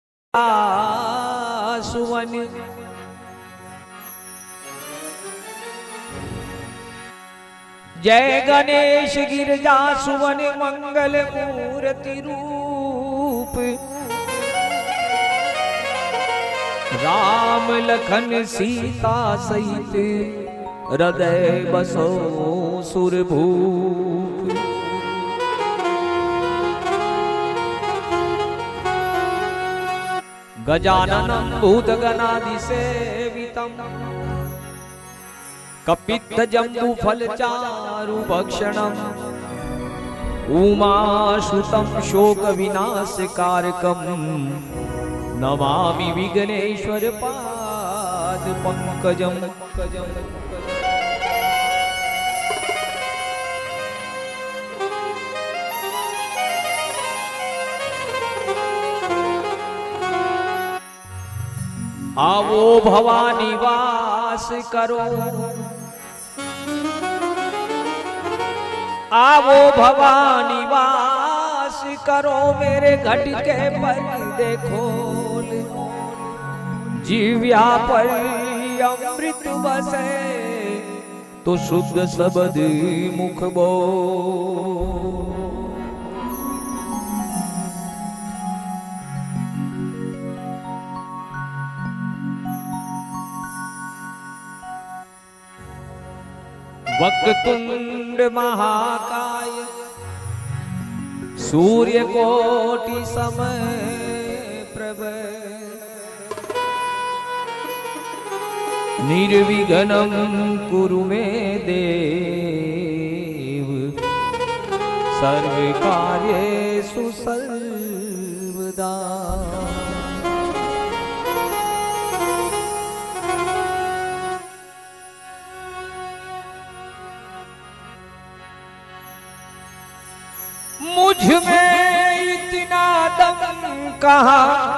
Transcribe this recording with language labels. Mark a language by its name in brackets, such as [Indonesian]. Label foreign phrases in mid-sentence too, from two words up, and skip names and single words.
[Hindi] सुवन जय गणेश गिरजा सुवन मंगल मूर्ति रूप राम लखन सीता सहित हृदय बसो सुरभूप। [Sanskrit] गजाननं भूतगणाधिसेवितं कपित्थजम्बूफलचारुभक्षणम् उमाश्रुतं शोकविनाशकारकं नमामि विघ्नेश्वर पादपङ्कजम्। [Hindi] आवो भवानी वास करो, आवो भवानी वास करो, मेरे घट के पर्दे खोल, जीव्या पर अमृत बसे तो शुद्ध शब्द मुख बोल। [Sanskrit] वक्रतुंड महाकाय सूर्य कोटि समप्रभ निर्विघ्नं कुरु मे देव सर्व कार्येषु सर्वदा। [Hindi] मुझ में इतना दम कहाँ